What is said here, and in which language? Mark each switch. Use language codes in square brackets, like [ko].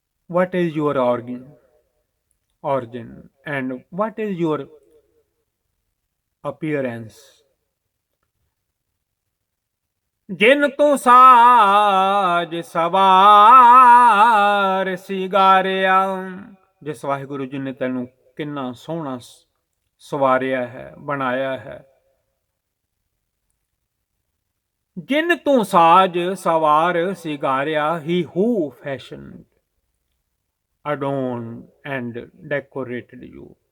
[en] What is your origin and what is your appearance? [pa] ਜਿਨ ਤੂੰ ਸਾਜ ਸਵਾਰ ਸਿਗਾਰਿਆ, ਜਿਸ ਵਾਹਿਗੁਰੂ ਜੀ ਨੇ ਤੈਨੂੰ ਕਿੰਨਾ ਸੋਹਣਾ ਸਵਾਰਿਆ ਹੈ, ਬਣਾਇਆ ਹੈ। ਜਿਨ ਤੂੰ ਸਾਜ ਸਵਾਰ ਸਿਗਾਰਿਆ, [en] he who fashioned, adorned and decorated you।